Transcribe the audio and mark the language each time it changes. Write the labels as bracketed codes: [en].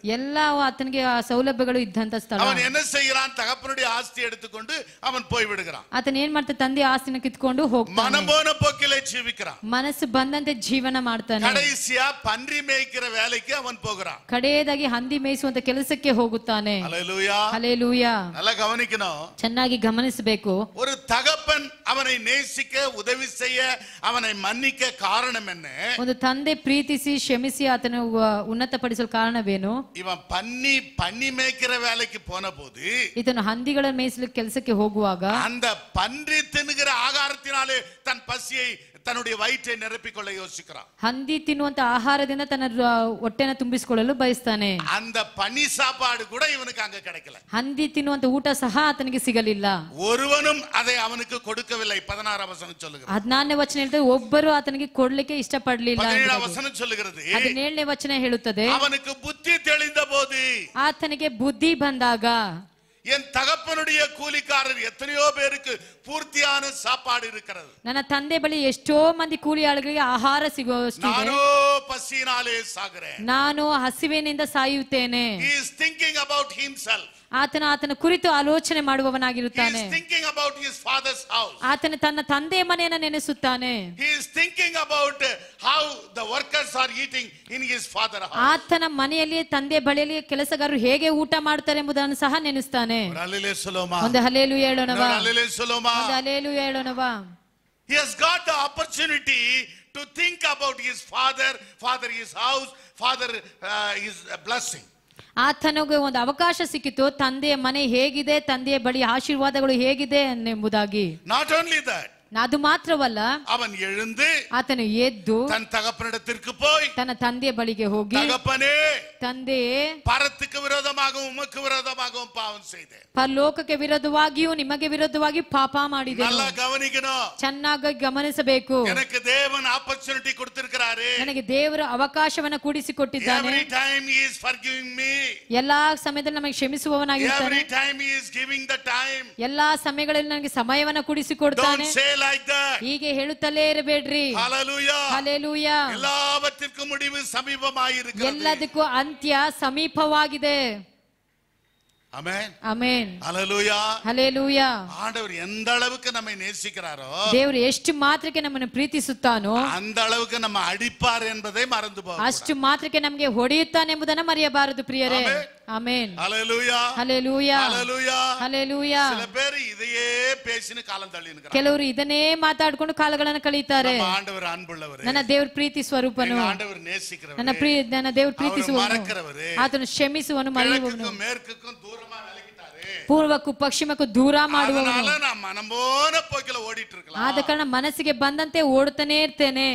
[kn] ಎಲ್ಲ ಆತನಿಗೆ ಸೌಲಭ್ಯಗಳು ಇದ್ದಂತ ಸ್ಥಳ. [ta] அவன் என்ன செய்கிறான்? தகப்பனுடைய ஆஸ்தி எடுத்துக்கொண்டு அவன் போய் விடுகிறான். [kn] ಆತನ ಏನ್ ಮಾಡ್ತಾನೆ? ತಂದೆ ಆಸ್ತಿನ ಕಿತ್ಕೊಂಡು ಹೋಗ್ತಾನೆ. [ta] மனம் போன போக்கிலே ஜீவிக்கிறான். [kn] ಮನಸ್ಸು ಬಂದಂತೆ ಜೀವನ ಮಾಡ್ತಾನೆ. [ta] கடைசியா பன்றி மேய்க்கிற வேலைக்கு அவன் போகிறான். [kn] ಕಡೆಯದಾಗಿ ಹಂದಿ ಮೇಯಿಸುವಂತ ಕೆಲಸಕ್ಕೆ ಹೋಗುತ್ತಾನೆ. [ta] ஹல்லேலூயா. [kn] ಹಲ್ಲೇಲೂಯಾ. [ta] நல்லா கவனிக்கணும். [kn] ಚೆನ್ನಾಗಿ ಗಮನಿಸಬೇಕು. [ta] ஒரு தகப்பன் அவனை நேசிக்க உதவி செய்ய அவனை மன்னிக்க காரணம் என்ன? [kn] ಒಂದು ತಂದೆ ಪ್ರೀತಿಸಿ ಕ್ಷಮಿಸಿ ಆತನ ಉನ್ನತಪಡಿಸಲು ಕಾರಣವೇನು? [ta] இவன் பன்னி மேய்க்கிற வேலைக்கு போன போது [kn] ಇದನ್ನು ಹಂದಿಗಳ ಮೇಯಿಸಲು ಕೆಲಸಕ್ಕೆ ಹೋಗುವಾಗ [ta] அந்த பன்றி தின்னுகிற ஆகாரத்தினாலே தன் பசியை தன்னுடைய வயிற்றை நிரப்பிக்கொள்ள யோசிக்கிறான். [kn] ಹಂದಿ ತಿನ್ನುವಂತ ಆಹಾರದಿಂದ ತನ್ನ ಹೊಟ್ಟೆನ ತುಂಬಿಸಿಕೊಳ್ಳಲು ಬಯಸ್ತಾನೆ. [ta] அந்த பன்னி சாப்பாடு கூட இவனுக்கு அங்க கிடைக்கல. [kn] ಹಂದಿ ತಿನ್ನುವಂತ ಊಟ ಸಹ ಆತನಿಗೆ ಸಿಗಲಿಲ್ಲ. [ta] ஒருவனும் அதை அவனுக்கு கொடுக்கவில்லை. 16ஆம் வசனம் சொல்லுகிறது. [kn] 14ನೇ ವಚನ ಹೇಳ್ತದೆ ಒಬ್ಬರು ಆತನಿಗೆ ಕೊಡ್ಲಿಕ್ಕೆ ಇಷ್ಟಪಡಲಿಲ್ಲ. [ta] 17ஆம் வசனம் சொல்லுகிறது. [kn] 17ನೇ ವಚನ ಹೇಳುತ್ತದೆ [ta] அவனுக்கு புத்தி தெளிந்த போது [kn] ಆತನಿಗೆ ಬುದ್ಧಿ ಬಂದಾಗ [ta] என் தகப்பனுடைய கூலிக்காரர் எத்தனையோ பேருக்கு பூர்த்தியான சாப்பாடு இருக்கிறது. [kn] ನನ್ನ ತಂದೆ ಬಳಿ ಎಷ್ಟೋ ಮಂದಿ ಕೂಲಿ ಆಳುಗಳಿಗೆ ಆಹಾರ ಸಿಗುವಷ್ಟಿದೆ. [ta] நானோ பசியினாலே சாகிறேன். [kn] ನಾನು ಹಸಿವಿನಿಂದ ಸಾಯುತ್ತೇನೆ. [en] He is thinking about himself. [kn] ಆತನ ಕುರಿತು ಆಲೋಚನೆ ಮಾಡುವವನಾಗಿರುತ್ತಾನೆ. [en] He is thinking about his father's house. [kn] ಆತನ ತನ್ನ ತಂದೆಯ ಮನೆಯನ್ನು ನೆನೆಸುತ್ತಾನೆ. [en] He is thinking about how the workers are eating in his father's house. [kn] ಆತನ ಮನೆಯಲ್ಲಿ ತಂದೆ ಬಳಿಯಲ್ಲಿ ಕೆಲಸಗಾರರು ಹೇಗೆ ಊಟ ಮಾಡ್ತಾರೆ ಎಂಬುದನ್ನು ಸಹ ನೆನೆಸ್ತಾನೆ. [ta] Hallelujah ಸೊಲೋಮ. [kn] ಒಂದು ಹಲ್ಲೇಲೂಯಾ ಹೇಳೋಣವಾ? [ta] Hallelujah ಸೊಲೋಮ. [kn] ಒಂದು hallelujah ಹೇಳೋಣವಾ? [en] He has got the opportunity to think about his father, his house, his blessing. [kn] ಆತನಿಗೆ ಒಂದು ಅವಕಾಶ ಸಿಕ್ಕಿತು. ತಂದೆಯ ಮನೆ ಹೇಗಿದೆ, ತಂದೆಯ ಬಳಿ ಆಶೀರ್ವಾದಗಳು ಹೇಗಿದೆ ಎಂಬುದಾಗಿ. [en] Not only that, [kn] ಅದು ಮಾತ್ರವಲ್ಲ, [ta] அவன் எழுந்து [kn] ಆತನು ಎದ್ದು [ta] தன் தகப்பனிடத்திற்கு போய் [kn] ತನ್ನ ತಂದೆಯ ಬಳಿಗೆ ಹೋಗಿ, [ta] தகப்பனே, [kn] ತಂದೆಯೇ, [ta] பரத்துக்கு விரோதமாகவும் உமக்கு விரோதமாகவும் பாவம் செய்தேன். [kn] ಪರಲೋಕಕ್ಕೆ ವಿರೋಧವಾಗಿಯೂ ನಿಮಗೆ ವಿರೋಧವಾಗಿ ಪಾಪ ಮಾಡಿದೆ. [ta] நல்லா கவனிக்கணும். [kn] ಚೆನ್ನಾಗಿ ಗಮನಿಸಬೇಕು. [ta] எனக்கு தேவன் ஆப்பர்ச்சுனிட்டி கொடுத்திருக்கிறாரு. [kn] ನನಗೆ ದೇವರು ಅವಕಾಶವನ್ನ ಕೂಡಿಸಿಕೊಟ್ಟಿದ್ದಾನೆ. [en] Every time he is forgiving me. [kn] ಎಲ್ಲಾ ಸಮಯದಲ್ಲಿ ನಮಗೆ ಕ್ಷಮಿಸುವವನಾಗಿರ್ತಾನೆ. [en] Every time he is giving the time. [kn] ಎಲ್ಲಾ ಸಮಯಗಳಲ್ಲಿ ನನಗೆ ಸಮಯವನ್ನ ಕೂಡಿಸಿಕೊಡ್ತಾನೆ. [en] Don't say like that. [kn] ಹೀಗೆ ಹೇಳುತ್ತಲೇ ಇರಬೇಡ್ರಿ. [en] Hallelujah. [kn] ಹಲ್ಲೇಲೂಯಾ. [ta] எல்லாவற்றிற்கும் முடிவு சமீபமாயிருக்கிறது. [kn] ಎಲ್ಲದಕ್ಕೂ ಅಂತ್ಯ ಸಮೀಪವಾಗಿದೆ. [ta] ஆமென். [kn] ಆಮೆನ್. [ta] ஹalleluya. [kn] ಹಲ್ಲೇಲೂಯಾ. [ta] ஆண்டவர் எந்த அளவுக்கு நம்மை நேசிக்கிறாரோ, [kn] ದೇವರು ಎಷ್ಟು ಮಾತ್ರಕ್ಕೆ ನಮ್ಮನ್ನು ಪ್ರೀತಿಸುತ್ತಾನೋ [ta] அந்த அளவுக்கு நம்ம அடிப்பார் என்பதை மறந்து போக. [kn] ಅಷ್ಟು ಮಾತ್ರಕ್ಕೆ ನಮಗೆ ಹೊಡೆಯುತ್ತಾನೆ ಎಂಬುದನ್ನು ಮರೆಯಬಾರದು ಪ್ರಿಯರೇ. ಆಮೆನ್. [ta] ஹalleluya. [kn] ಹಲ್ಲೇಲೂಯಾ. [ta] ஹalleluya. [kn] ಹಲ್ಲೇಲೂಯಾ. [ta] சில பேர் இதையே பேசின காலம் தள்ளி நிற்கிறாங்க. [kn] ಕೆಲವರು ಇದನ್ನೇ ಮಾತಾಡ್ಕೊಂಡು ಕಾಲಗಳನ್ನು ಕಳೀತಾರೆ. [ta] ನಮ್ಮ ಆண்டவர் ಅನ್ಬುಳ್ಳವರೇ, [kn] ನನ್ನ ದೇವ್ರ ಪ್ರೀತಿ ಸ್ವರೂಪನು, [ta] ಆண்டவர் நேசிக்கிறவரೇ, [kn] ನನ್ನ ದೇವ್ರ ಪ್ರೀತಿಸುವವನು, [ta] ಮರೆಕರವರೇ, [kn] ಆತನು ಕ್ಷಮಿಸುವನು, ಮರೆಯುವವನು, [ta] மேற்குக்கும் தூரமா விலகிட்டாரே, [kn] ಪೂರ್ವಕ್ಕೂ ಪಶ್ಚಿಮಕ್ಕೂ ದೂರ ಮಾಡುವವನು. [ta] அதனால நான் மனம்போன போக்கில ஓடிட்டு இருக்கலாம். [kn] ಆದ ಕಾರಣ ಮನಸ್ಸಿಗೆ ಬಂದಂತೆ ಓಡುತ್ತಾನೆ ಇರ್ತೇನೆ.